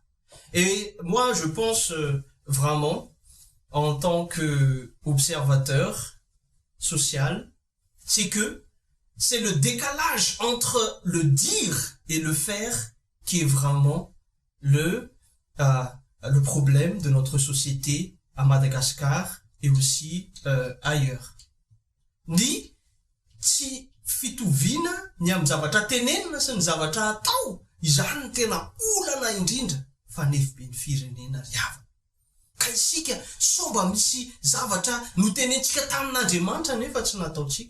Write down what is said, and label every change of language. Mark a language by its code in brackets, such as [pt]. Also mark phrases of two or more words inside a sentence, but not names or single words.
[fr] Et moi, je pense vraiment, en tant qu'observateur social, c'est que c'est le décalage entre le dire et le faire qui est vraiment le problème de notre société à Madagascar et aussi ailleurs. [mg] Ni tsy fitoviana ny amin'ny zavatra tenenina sy ny zavatra atao, izany ny tena olana indrindra fa nefibe ny firenena riavana. Ka isika so mba misy zavatra notenentsika tamin'Andriamanitra nefa tsy nataotsika.